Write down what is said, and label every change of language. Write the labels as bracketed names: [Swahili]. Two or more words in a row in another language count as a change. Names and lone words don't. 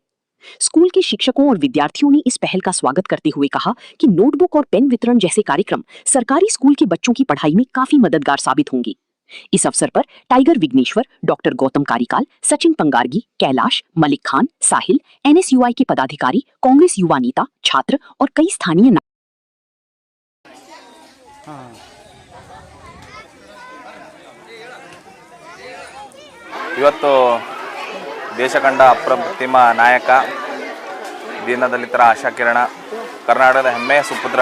[Hindi] स्कूल के शिक्षकों और विद्यार्थियों ने इस पहल का स्वागत करते हुए कहा कि नोटबुक और पेन वितरण जैसे कार्यक्रम सरकारी स्कूल के बच्चों की पढ़ाई में काफी मददगार साबित होंगी। इस अवसर पर टाइगर विघ्नेश्वर, डॉक्टर गौतम कारिकाल, सचिन पंगारगी, कैलाश, मलिक खान, साहिल, एनएसयूआई के पदाधिकारी, कांग्रेस युवा नेता, छात्र और कई स्थानीय [Kannada] ಇವತ್ತು ದೇಶ ಕಂಡ ಅಪ್ರತಿಮ ನಾಯಕ, ದೀನದಲಿತರ ಆಶಾಕಿರಣ, ಕರ್ನಾಟಕದ ಹೆಮ್ಮೆಯ ಸುಪುತ್ರ